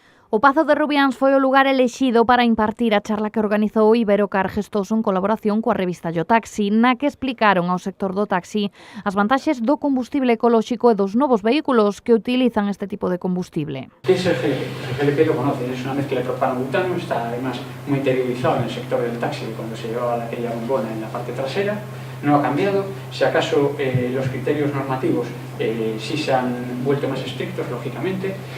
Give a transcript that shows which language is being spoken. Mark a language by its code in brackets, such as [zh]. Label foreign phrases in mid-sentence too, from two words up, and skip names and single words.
[gl] O Pazo de Rubiáns foi o lugar elexido para impartir a charla que organizou Iberocar Gestoso en colaboración coa revista Yo Taxi, na que explicaron ao sector do taxi as vantaxes do combustible ecolóxico e dos novos vehículos que utilizan este tipo de combustible. [es] ¿Qué es el GLP? El GLP lo conocen, es una mezcla de propano-butano, está además muy interiorizado en el sector del taxi cuando se llevaba aquella bombona en la parte trasera. No ha cambiado, si acaso los criterios normativos sí se han vuelto más estrictos, lógicamente.